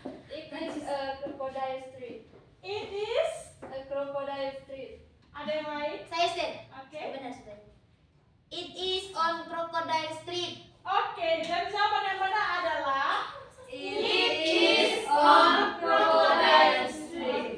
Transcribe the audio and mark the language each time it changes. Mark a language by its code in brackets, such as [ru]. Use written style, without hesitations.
[en] It is a crocodile street. It is. A crocodile street. [id] Ada yang lain? Saya Steve. Oke. Benar, Steve. [en] It is on Crocodile Street. [id] Oke, dan jawaban yang benar adalah [en] It is on Crocodile Street.